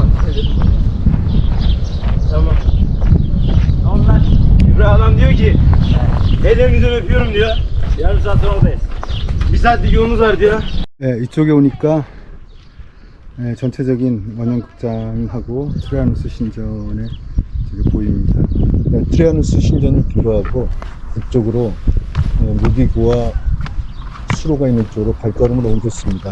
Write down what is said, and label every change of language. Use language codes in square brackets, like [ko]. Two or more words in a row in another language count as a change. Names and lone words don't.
[tr] Tamam. Onlar İbrahim adam diyor ki ellerinizden öpüyorum diyor. Yarım saat oradayız. Bir saatlik yolumuz var diyor. [ko] 네, 이쪽에 오니까 전체적인 원형극장하고 트라이아누스 신전에 지금 보입니다. 네, 트라이아누스 신전을 뒤로하고 북쪽으로 무기고와 수로가 있는 쪽으로 발걸음을 옮겼습니다.